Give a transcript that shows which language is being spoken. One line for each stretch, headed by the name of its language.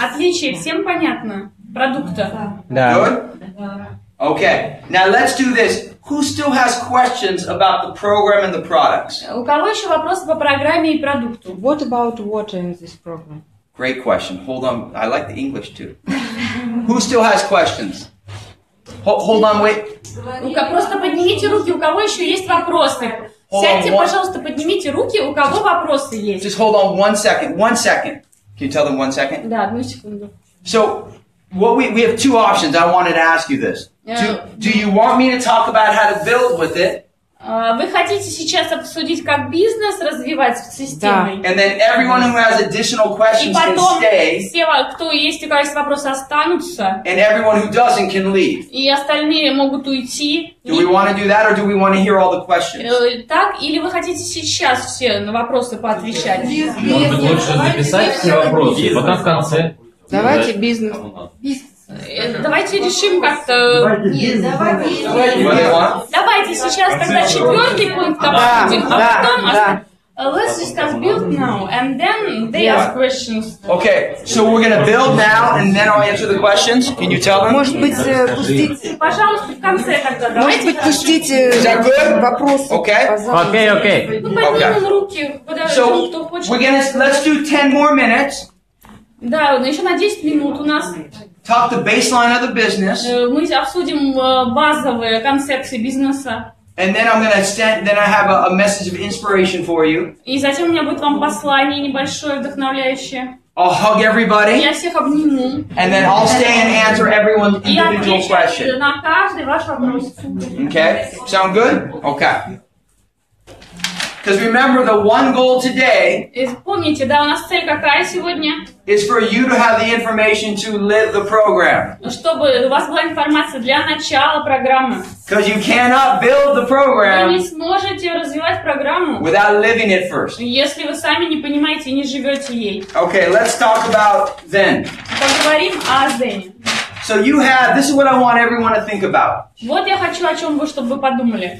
Russian: Отличие всем понятно продукта.
English: Да. Good. Okay. Now let's do this. Who still has questions about the program and the products?
Russian: У кого еще вопросы по программе и продукту?
English: What about water in this program? Great question. Hold on. I like the English too. Who still has questions? Hold on, wait.
Russian: Просто поднимите руки, у кого еще есть вопросы. Сядьте, пожалуйста, поднимите руки, у кого вопросы есть.
English: Just hold on 1 second. 1 second. Can you tell them 1 second?
Russian: Да, одну секунду.
English: So, we have two options. I wanted to ask you this. Do you want me to talk about how to build with it?
Russian: Вы хотите сейчас обсудить, как бизнес развивать с системой?
English: And then everyone who has additional questions can stay.
Russian: Все, кто есть, у кого есть вопросы, останутся.
English: And everyone who doesn't can leave.
Russian: И остальные могут уйти.
English: Do we want to do that, or do we want to hear all the questions?
Russian: Так, или вы хотите сейчас все на вопросы поотвечать? Может быть, лучше записать все вопросы, потом в конце. Давайте бизнес. Давайте решим как-то... Давайте сейчас тогда 4-й пункт обсудим, а потом...
English: Let's discuss build now, and then they ask questions. Okay, so we're gonna build now, and then I'll answer the questions. Can you tell them?
Russian: Может быть, пустите... Пожалуйста, в конце тогда. Может быть, пустите вопросы.
English: Okay.
Russian: Ну, поднимем руки, подождем, кто хочет.
English: Let's do 10 more minutes.
Russian: Да, еще на 10 минут у нас.
English: Talk the baseline of the business.
Russian: Мы обсудим базовые концепции бизнеса.
English: And then then I have a message of inspiration for you.
Russian: И затем у меня будет вам послание небольшое, вдохновляющее.
English: I'll hug everybody.
Russian: Я всех обниму.
English: And then I'll stay and answer everyone's individual question.
Russian: И на каждый ваш вопрос.
English: Okay? Sound good? Okay. Because remember, the one goal today
Russian: Помните, да, у нас цель какая сегодня?
English: Is for you to have the information to live the program.
Russian: Чтобы у вас была информация для начала программы.
English: Because you cannot build the program
Russian: Вы не сможете развивать программу,
English: without living it first.
Russian: Если вы сами не понимаете и не живете ей.
English: Okay, let's talk about ZEN.
Russian: Поговорим о ZEN.
English: So this is what I want everyone to think about.
Russian: Вот я хочу, о чем чтобы вы подумали.